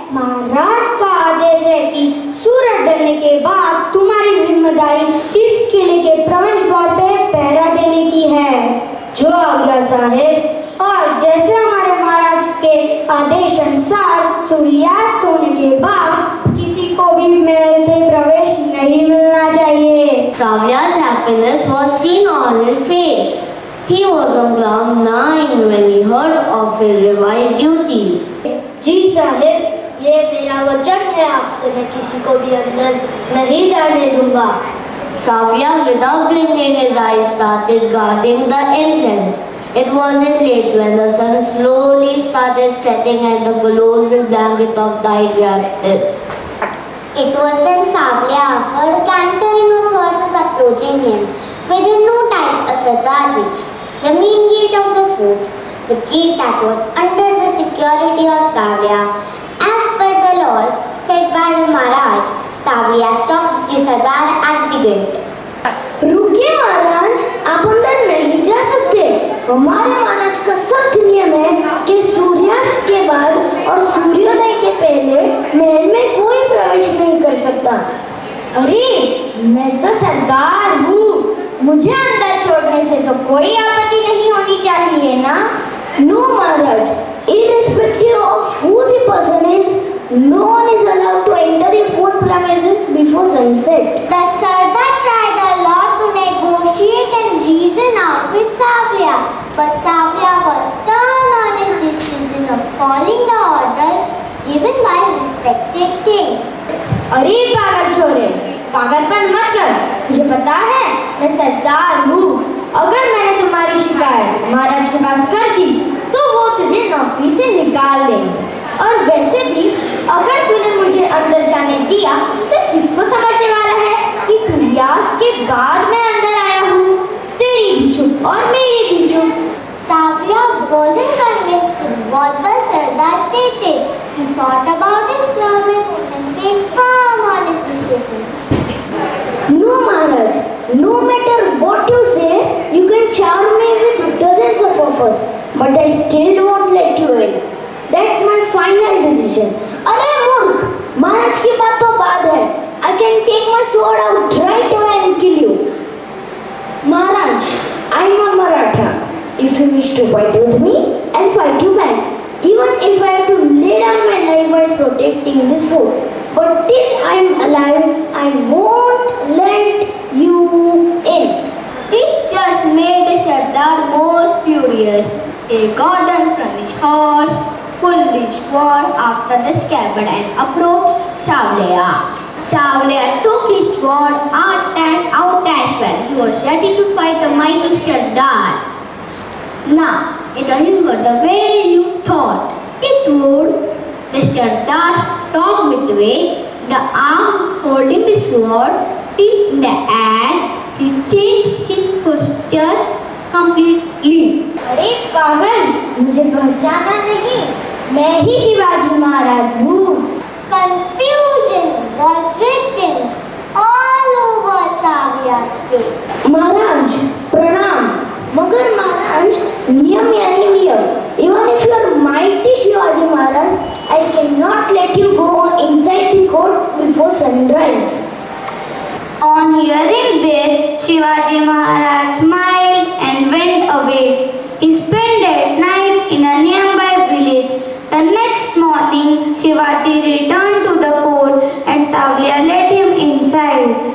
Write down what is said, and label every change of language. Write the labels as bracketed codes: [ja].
[hi] महाराज का आदेश है कि सूरज ढलने के बाद तुम्हारी जिम्मेदारी इस किले के प्रवेश द्वार पे पहरा देने की है। जो आज्ञा साहेब। और जैसे हमारे महाराज के आदेश अनुसार सूर्यास्त होने के बाद किसी को भी महल में प्रवेश नहीं मिलना चाहिए। [en] Savlia's happiness was seen on his face. He was on cloud nine when he heard of his revised duties. [hi] जी साहेब, ये मेरा वचन है आपसे, मैं किसी को भी अंदर नहीं जाने दूंगा। [en] Savlia, without blinking his eyes, started guarding the entrance. It wasn't late when the sun slowly started setting and the closed blanket of night wrapped it. It was when Savlia heard cantering of horses approaching him. Within no time, a Sardar reached the main gate of the fort, the gate that was under the security of Savlia. As per the laws set by the Maharaj, Savlia stopped the Sardar at the gate. [hi] रुकिए महाराज, आप अंदर नहीं जा सकते। हमारे महाराज का सख्त नियम है कि सूर्यास्त के बाद और सूर्योदय के पहले महल में कोई प्रवेश नहीं कर सकता। अरे मैं तो सरदार हूँ, मुझे अंदर छोड़ने से तो कोई आपत्ति नहीं होनी चाहिए ना। [en] No Maharaj, irrespective of who the person is, no one is allowed to enter the fort premises before sunset. The Sardar tried a lot to negotiate and reason out with Savlia, but Savlia was stern on his decision of following the orders given by his respected king. [hi] अरे पागल छोरे, पागलपन मत कर। तुझे पता है मैं सरदार हूँ। अगर मैंने तुम्हारी शिकायत महाराज के पास कर दी तो वो तुझे नौकरी से निकाल देंगे। और वैसे भी अगर तूने मुझे अंदर जाने दिया तो किसको समझने वाला है कि सूर्यास्त के बाद मैं अंदर आया हूँ। तेरी भी चुप और मेरी भी चुप। [en] Savlia wasn't convinced with what the Sardar stated. He thought about his promise and stayed firm on his decision. No Maharaj, no matter what you say, you can charm me with dozens of offers, but I still won't let you in. That's my final decision. [hi] अरे मूर्ख, महाराज की बात तो बाद है। [en] I can take my sword out right away and kill you. Maharaj, I'm a Maratha. If you wish to fight with me, I'll fight you back. Even if I have to lay down my life while protecting this fort. But till I'm alive, I won't let you in. This just made the Sardar more furious. He got down from his horse, pulled his sword after the scabbard and approached Savlia. Savlia took his sword out as well. He was ready to fight the mighty Sardar. Now, it doesn't go the way you thought it would. The Sardar stopped midway, the arm holding the sword in the air. He changed his posture completely. [hi] अरे पागल, मुझे पहचाना नहीं, मैं ही शिवाजी महाराज हूँ। [en] Confusion was written all over Savlia's face. [hi] महाराज प्रणाम। मगर महाराज, नियम यानी नियम। [en] Even if you are mighty Shivaji Maharaj, I cannot let you go inside the court before sunrise. On hearing this, Shivaji Maharaj smiled and went away. He spent that night in a nearby village. The next morning, Shivaji returned to the fort and Savlia let him inside.